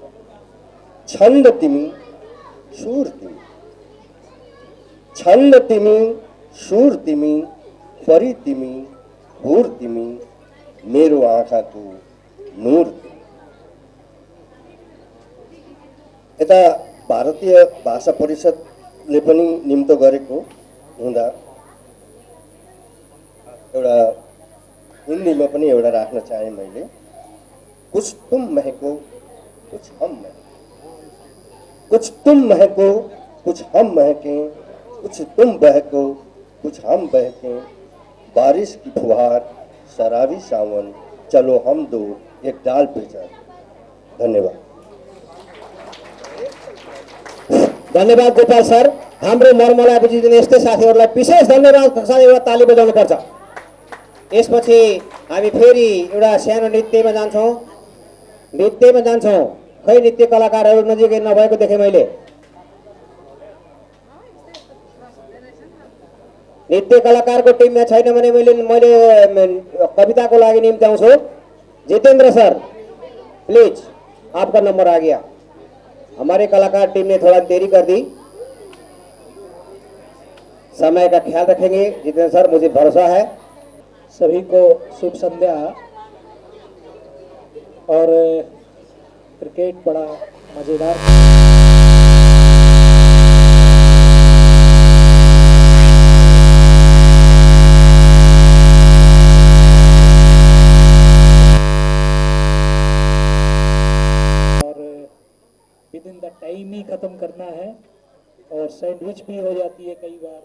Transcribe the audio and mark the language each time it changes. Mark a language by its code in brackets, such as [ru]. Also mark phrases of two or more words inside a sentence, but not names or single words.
[ne] छन्द तिमी सुर तिमी, छन्द तिमी सुर तिमी, परी तिमी हुर तिमी, मेरो आँखाको नूर तिमी। यता भारतीय भाषा परिषदले पनि निम्तो गरेको हुँदा एउटा हिन्दीमा पनि एउटा राख्न चाहेँ मैले। [hi] कुछ तुम महको कुछ हम महके, कुछ तुम महको कुछ हम महके, कुछ तुम बहको कुछ हम बहके। बारिश की फुहार शराबी सावन, चलो हम दो एक डाल पे चढ़। धन्यवाद। [ne] धन्यवाद गोपाल सर। हाम्रो मर्मलाई बुझिदिने यस्तै साथीहरूलाई विशेष धन्यवाद साथै एउटा ताली बजाउनुपर्छ। यसपछि हामी फेरि एउटा सानो नृत्यमा जान्छौँ। खै नृत्य कलाकारहरू नजिकै नभएको देखेँ मैले। नृत्य कलाकारको टिममा छैन भने मैले कविताको लागि निम्ति आउँछु। [hi] जितेंद्र सर प्लीज, आपका नंबर आ गया। हमारे कलाकार टीम ने थोड़ा देरी कर दी, समय का ख्याल रखेंगे जितेंद्र सर, मुझे भरोसा है। सभी को शुभ संध्या। और क्रिकेट बड़ा मज़ेदार और [en] with in the time [hi] ही ख़त्म करना है, और सैंडविच भी हो जाती है कई बार।